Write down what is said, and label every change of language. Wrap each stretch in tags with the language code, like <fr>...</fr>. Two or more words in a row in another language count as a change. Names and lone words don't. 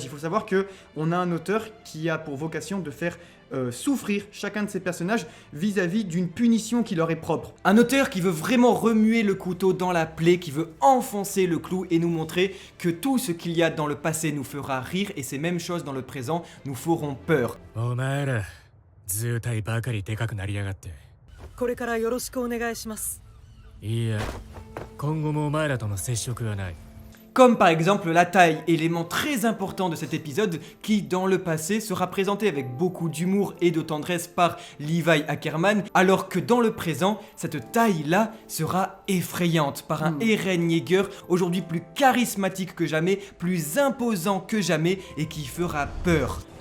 <fr>Il faut savoir qu'on a un auteur qui a pour vocation de faire souffrir chacun de ces personnages vis-à-vis d'une punition qui leur est propre. Un auteur qui veut vraiment remuer le couteau dans la plaie, qui veut enfoncer le clou et nous montrer que tout ce qu'il y a dans le passé nous fera rire et ces mêmes choses dans le présent nous feront peur.</fr> <ja>お前ら図体ばかりでかくなりやがって。これからよろしくお願いします。いいや、今後もお前らとの接触はない。</ja> <fr>Comme par exemple la taille, élément très important de cet épisode qui, dans le passé, sera présenté avec beaucoup d'humour et de tendresse par Levi Ackerman, alors que dans le présent, cette taille-là sera effrayante par un Eren Yeager, aujourd'hui plus charismatique que jamais, plus imposant que jamais et qui fera peur.</fr>